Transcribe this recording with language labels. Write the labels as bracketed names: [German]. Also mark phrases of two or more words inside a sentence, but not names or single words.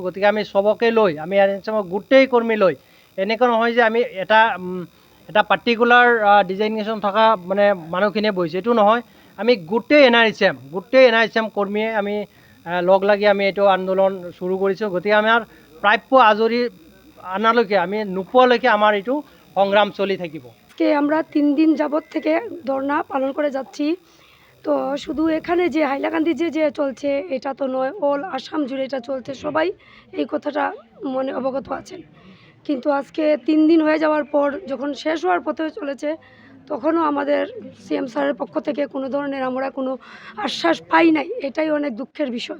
[Assamese] গতিকে আমি চবকে লৈ আমি NHM-ৰ গোটেই কৰ্মী লৈ, এনেকুৱা নহয় যে আমি এটা [English] particular designation [Assamese] থকা মানে মানুহখিনিয়ে বহিছোঁ, এইটো নহয়। আমি গোটেই NHM কৰ্মীয়ে আমি লগ লাগি আমি এইটো আন্দোলন চুৰু কৰিছোঁ। গতিকে আমাৰ প্ৰাপ্য আজৰি আনালৈকে আমি নোপোৱালৈকে আমাৰ এইটো সংগ্ৰাম চলি থাকিব। [Bangla] আমরা 3 দিন যাবত থেকে ধর্না পালন করে যাচ্ছি। তো শুধু এখানে যে হাইলাকান্দি যে চলছে এটা তো নয়, অল আসাম জুড়ে এটা চলছে, সবাই এই কথাটা মনে অবগত আছেন। কিন্তু আজকে 3 দিন হয়ে যাওয়ার পর যখন শেষ হওয়ার পথে চলেছে তখনও আমাদের CM স্যারের পক্ষ থেকে কোনো ধরনের আমরা কোনো আশ্বাস পাই নাই, এটাই অনেক দুঃখের বিষয়।